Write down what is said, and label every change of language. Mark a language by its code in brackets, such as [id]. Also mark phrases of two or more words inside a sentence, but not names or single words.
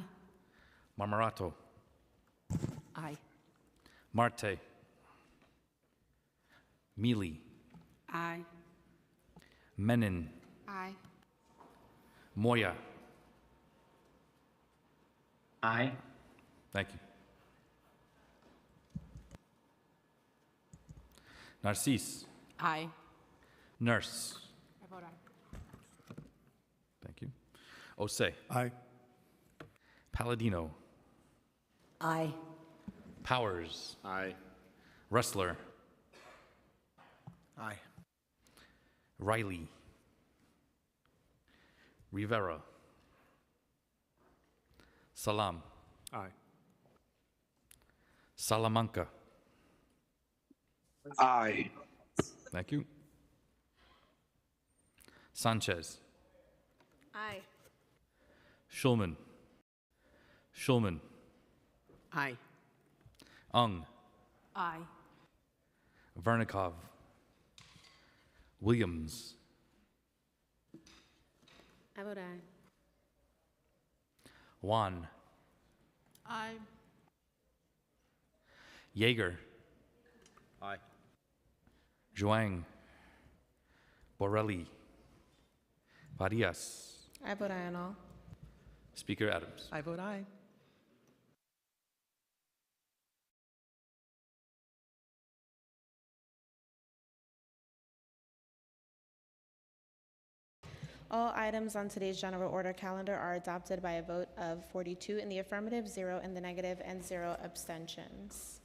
[en] Marmarato. Aye. Marte. Mealy. Aye. Menon. Aye. Moya. Aye. Thank you. Narcisse. Aye. Nurse. I vote aye. Thank you. Osei. Aye. Palladino. Aye. Powers. Aye. Ressler. Aye. Riley. Rivera. Salam. Aye. Salamanca. Aye. Thank you. Sanchez. Aye. Schulman. Schulman. Aye. Ung. Aye. Vernikov. Williams. I vote aye. Juan. Aye. Yeager. Aye. Zhuang. Borelli. Varias. I vote aye on all. Speaker Adams. I vote aye. All items on today's general order calendar are adopted by a vote of 42 in the affirmative, 0 in the negative, and 0 abstentions.